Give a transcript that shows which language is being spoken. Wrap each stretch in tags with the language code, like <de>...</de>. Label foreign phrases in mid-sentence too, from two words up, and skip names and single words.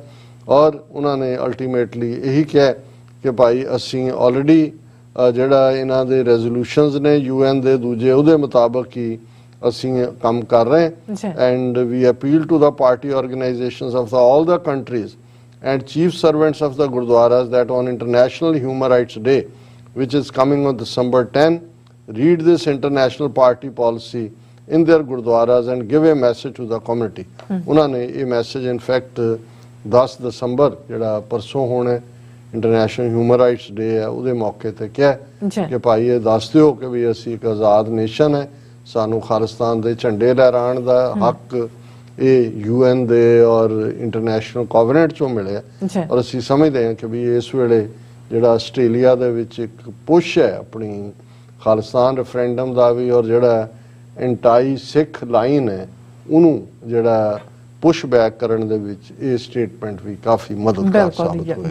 <pa>ਔਰ ਉਹਨਾਂ ਨੇ ਅਲਟੀਮੇਟਲੀ ਇਹੀ ਕਿਹਾ ਕਿ ਭਾਈ ਅਸੀਂ ਆਲਰੇਡੀ ਜਿਹੜਾ ਇਹਨਾਂ ਦੇ ਰੈਜ਼ੋਲੂਸ਼ਨਸ ਨੇ UN ਦੇ ਦੂਜੇ ਉਹਦੇ ਮੁਤਾਬਕ ਹੀ ਅਸੀਂ ਕੰਮ ਕਰ ਰਹੇ</pa> <en>and we appeal to the party organisations of all the countries and chief servants of the gurdwaras that on International Human Rights Day, which is coming on December 10, read this international party policy in their gurdwaras and give a message to the community।</en> <hi>उन्होंने ये</hi> <en>message in fact</en> <pa>10 ਦਸੰਬਰ ਜਿਹੜਾ ਪਰਸੋਂ ਹੋਣਾ ਇੰਟਰਨੈਸ਼ਨਲ ਹਿਊਮਨ ਰਾਈਟਸ ਡੇ ਹੈ ਉਹਦੇ ਮੌਕੇ ਤੇ ਕਿਹਾ ਕਿ ਭਾਈ ਇਹ ਦੱਸ ਦਿਓ ਕਿ ਵੀ ਅਸੀਂ ਇੱਕ ਆਜ਼ਾਦ ਨੇਸ਼ਨ ਹੈ, ਸਾਨੂੰ ਖਾਲਿਸਤਾਨ ਦੇ ਝੰਡੇ ਲਹਿਰਾਉਣ ਦਾ ਹੱਕ ਇਹ UN ਦੇ ਔਰ</pa> <en>International Covenant</en> <pa>ਚੋਂ ਮਿਲਿਆ ਔਰ ਅਸੀਂ ਸਮਝਦੇ ਹਾਂ ਕਿ ਵੀ ਇਸ ਵੇਲੇ ਜਿਹੜਾ ਆਸਟ੍ਰੇਲੀਆ ਦੇ ਵਿੱਚ ਇੱਕ ਪੁਸ਼ ਹੈ ਆਪਣੀ ਖਾਲਿਸਤਾਨ ਰੈਫਰੈਂਡਮ ਦਾ ਵੀ ਔਰ ਜਿਹੜਾ</pa> <en>anti Sikh line</en> <pa>ਹੈ ਉਹਨੂੰ ਜਿਹੜਾ</pa> <en>push back</en> <pa>ਕਰਨ ਦੇ ਵਿੱਚ ਇਹ ਸਟੇਟਮੈਂਟ ਵੀ ਕਾਫੀ ਮਦਦਗਾਰ ਸਾਬਤ ਹੋਇਆ।</pa>